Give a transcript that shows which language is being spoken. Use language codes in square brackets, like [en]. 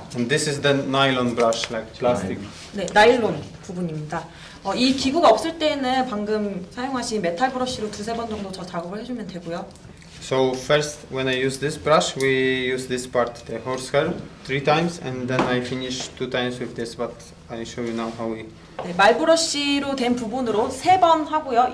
[en] And this is the nylon brush, like plastic. [ko] 네, 나일론 부분입니다. 이 기구가 없을 때에는 방금 사용하신 메탈 브러쉬로 2-3번 정도 더 작업을 해주면 되고요. [en] So first, when I use this brush, we use this part, the horsehair, 3 times, and then I finish 2 times with this. But I show you now how we. [ko] 네, 말 브러쉬로 된 부분으로 3번 하고요.